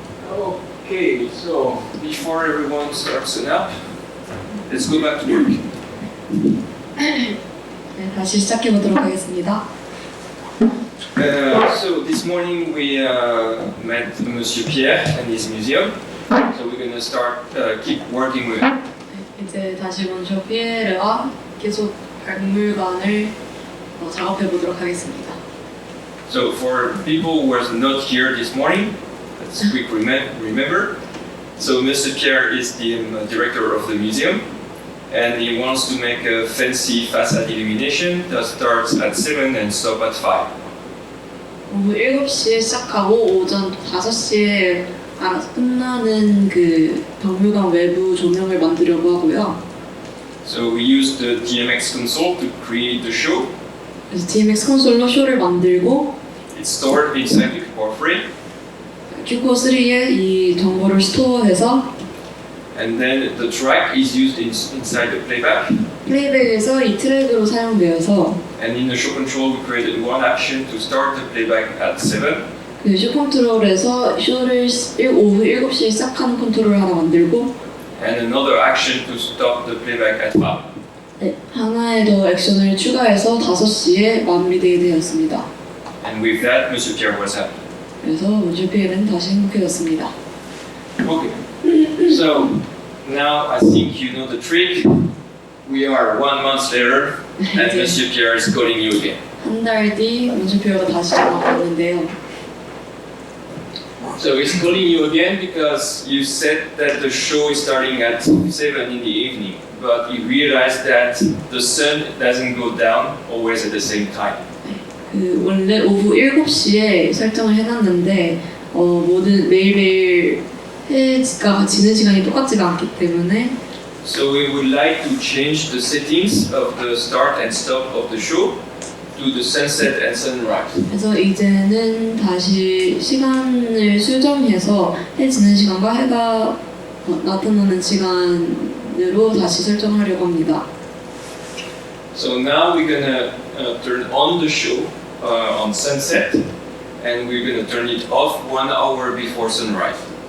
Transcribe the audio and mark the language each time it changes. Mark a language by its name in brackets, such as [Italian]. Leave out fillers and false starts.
[English] Okay, so before everyone starts a nap, let's go back to work. [Korean] 네, 다시 시작해 보도록 하겠습니다. [English] So this morning we met Monsieur Pierre and his museum. So we're gonna start keep working with him. [Korean] 이제 다시 먼저 피에르와 계속 박물관을 작업해 보도록 하겠습니다. [English] So for people who are not here this morning, let's quick remember. So Monsieur Pierre is the director of the museum, and he wants to make a fancy facade illumination that starts at 7 and stop at 5. [Korean] 오후 7시에 시작하고 오전 5시에 알아서 끝나는 그 박물관 외부 조명을 만들려고 하고요. [English] So we use the DMX console to create the show. [Korean] 그래서 DMX 콘솔로 쇼를 만들고 [English] It's stored inside the core frame, [Korean] 큐코3에 이 정보를 스토어해서 [English] and then the track is used inside the playback. [Korean] 플레이백에서 이 트랙으로 사용되어서 [English] And in the show control, we created one action to start the playback at 7. [Korean] 그 쇼 컨트롤에서 쇼를 오후 7시에 시작하는 컨트롤을 하나 만들고 [English] And another action to stop the playback at 5. [Korean] 네, 하나의 더 액션을 추가해서 5시에 마무리되었습니다. [English] And with that, Monsieur Pierre was happy. [Korean] 그래서 먼저 피엘은 다시 행복해졌습니다. [English] Okay. So now I think you know the trick. We are 1 month later, and Monsieur Pierre is calling you again. [Korean] 한 달 뒤 먼저 피엘가 다시 전화가 왔는데요. [English] So he's calling you again because you said that the show is starting at 7 in the evening, but you realized that the sun doesn't go down always at the same time. [Korean] 그 원래 오후 7시에 설정을 해놨는데 모든 매일매일 해가 지는 시간이 똑같지가 않기 때문에 [English] So we would like to change the settings of the start and stop of the show to the sunset and sunrise. [Korean] 그래서 이제는 다시 시간을 수정해서 해 지는 시간과 해가 나타나는 시간으로 다시 설정하려고 합니다. [English] So now we're gonna turn on the show on sunset, and we're gonna turn it off 1 hour before sunrise.